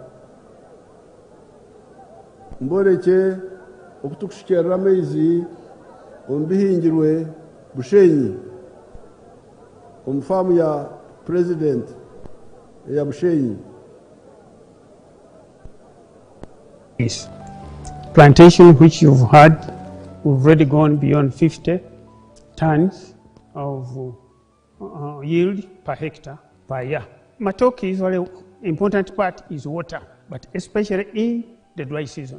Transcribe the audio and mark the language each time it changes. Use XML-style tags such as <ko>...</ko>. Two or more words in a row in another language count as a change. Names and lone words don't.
<nyn>mboreke okutukushukyerera amaizi omu bihingirwe Bushenyi omu faamu ya President eya Bushenyi</nyn> <en>is plantation, which you've had, we've already gone beyond 50 tons of yield per hectare per year. Matoke is very important part is water, but especially in the dry season.</en>